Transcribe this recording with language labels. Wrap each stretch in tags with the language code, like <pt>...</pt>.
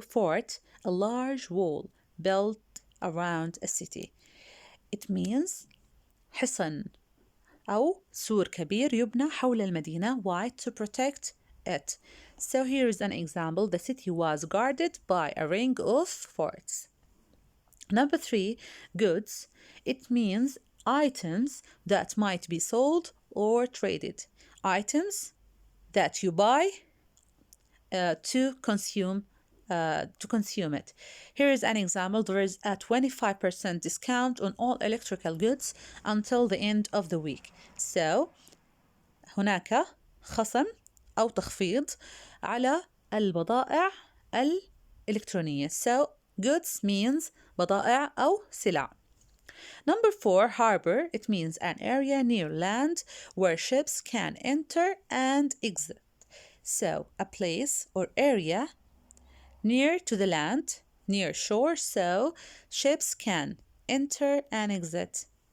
<en>Fort, a large wall built around a city. It means</en> <ar>حصن أو سور كبير يبنى حول المدينة.</ar> <en>Why? To protect it. So here is an example. The city was guarded by a ring of forts. Number 3, goods. It means items that might be sold or traded. Items that you buy to consume it. Here is an example. There is a 25% discount on all electrical goods until the end of the week.</en> <ar>So هناك خصم أو تخفيض على البضائع الإلكترونية.</ar> <en>So goods means</en> <ar>بضائع أو سلع.</ar> <en>Number 4, harbor. It means an area near land where ships can enter and exit. So a place or area near to the land, near shore, so ships can enter and exit.</en>